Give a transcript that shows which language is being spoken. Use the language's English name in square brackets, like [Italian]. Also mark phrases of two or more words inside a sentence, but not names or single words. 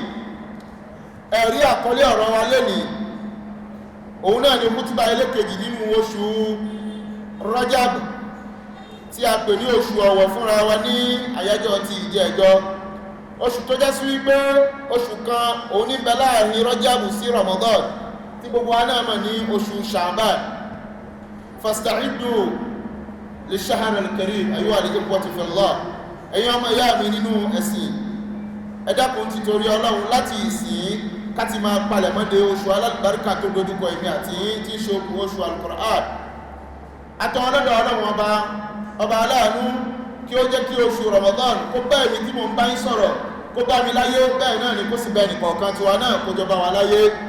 [Yoruba] Ẹ̀rí àkọlé ọ̀rọ̀ wa lénìí òun náà ni mútúbà ẹlẹ́kejì nínú oṣù Rajab tí a pè ní oṣù ọ̀wọ̀ fúnra wa ní àyájọ́ ti ìjẹ́jọ́. Oṣù tó jẹ́ sí wípé oṣù kan òun ní bẹ láàrin Rajab sí Ramadan tí gbogbo wa náà mọ̀ ní oṣù Sha'ban. [Arabic] فاستعدوا للشهر الكريم أيها الإخوة في الله. [Yoruba] Ẹ̀yin ọmọ ìyá mi nínú ẹ̀sìn, ẹ dákun ti torí Ọlọ́run láti ìsìn káti máa palẹ̀ mọ́dé oṣù alábàríkà tó dojúkọ ìmì àti tí ń ṣe oṣù Al-Qur'an. Àtọ̀ ọlọ́dọ̀ Ọlọ́run ọba aláàánú kí ó jẹ́ kí oṣù Ramadan kó bá èmi tí mo ń bá yín sọ̀rọ̀ kó bá mi láyé, bẹ́ẹ̀ náà ni kó sì bá ẹnìkọ̀ọ̀kan tiwa náà kó jọba wa láyé.